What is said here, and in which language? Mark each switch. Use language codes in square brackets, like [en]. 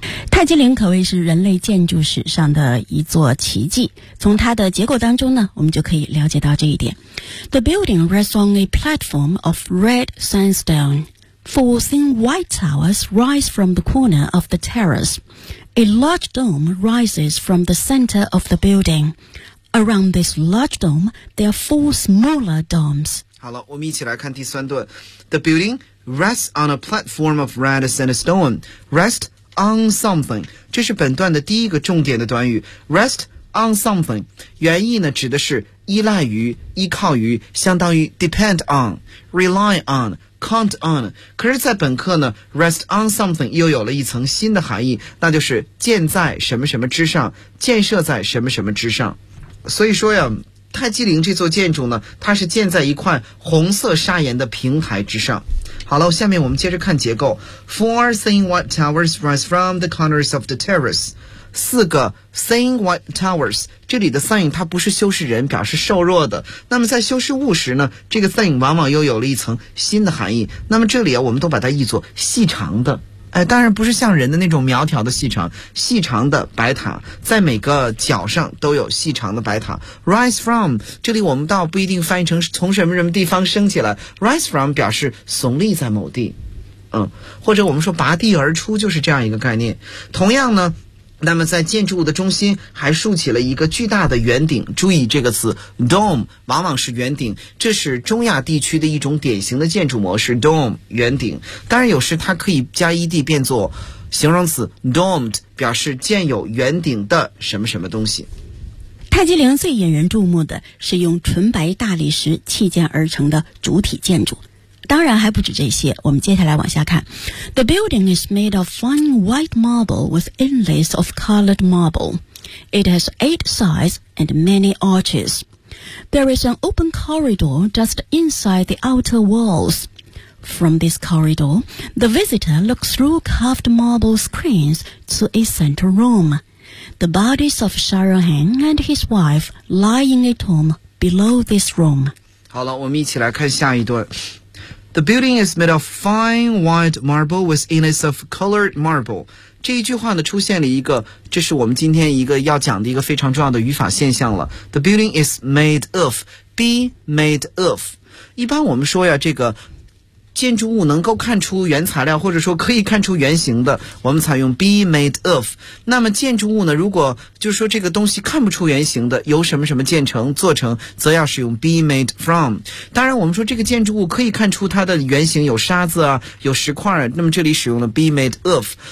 [zh] 泰姬陵可谓是人类建筑史上的一座奇迹，从它的结构当中呢，我们就可以了解到这一点。 [en] The building rests on a platform of red sandstone. Four thin white towers rise from the corner of the terrace. A large dome rises from the center of the building. Around this large dome, there are four smaller domes. [zh] 好了，我们一起来看第三段。 [en] The building rests on a platform of red sandstone. [zh] Rest on something， 这是本段的第一个重点的短语。 rest on something 原意呢指的是依赖于依靠于，相当于 depend on rely on count on。可是在本课呢 rest on something 又有了一层新的含义，那就是建在什么什么之上，建设在什么什么之上。所以说呀，泰姬陵这座建筑呢，它是建在一块红色砂岩的平台之上。好了，下面我们接着看结构。 [en] Four thin white towers rise from the corners of the terrace. [zh] 四个 thin white towers， 这里的 thin 它不是修饰人，表示瘦弱的。那么在修饰物时呢，这个 thin 往往又有了一层新的含义。那么这里啊，我们都把它译作细长的。当然不是像人的那种苗条的细长，细长的白塔在每个角上都有细长的白塔。 rise from 这里我们倒不一定翻译成从什么什么地方升起来， rise from 表示耸立在某地，或者我们说拔地而出，就是这样一个概念。同样呢，那么在建筑物的中心还竖起了一个巨大的圆顶，注意这个词 dome 往往是圆顶，这是中亚地区的一种典型的建筑模式， dome 圆顶。当然有时它可以加 ed 变作形容词 domed， 表示建有圆顶的什么什么东西。泰姬陵最引人注目的是用纯白大理石砌建而成的主体建筑，当然还不止这些，我们接下来往下看。 [en] The building is made of fine white marble with inlays of colored marble. It has eight sides and many arches. There is an open corridor just inside the outer walls. From this corridor, the visitor looks through carved marble screens to a central room. The bodies of Shah Rehan and his wife lie in a tomb below this room. [zh] 好了，我们一起来看下一段。 [en] The building is made of fine white marble with inlays of colored marble. [zh] 这一句话呢，出现了一个，这是我们今天一个要讲的一个非常重要的语法现象了。 [en] The building is made of, be made of. [zh] 一般我们说呀，这个建筑物能够看出原材料，或者说可以看出原型的，我们采用 be made of。那么建筑物呢，如果就是说这个东西看不出原型的，由什么什么建成做成，则要使用 be made from。当然我们说这个建筑物可以看出它的原型，有沙子啊，有石块啊，那么这里使用了 be made of。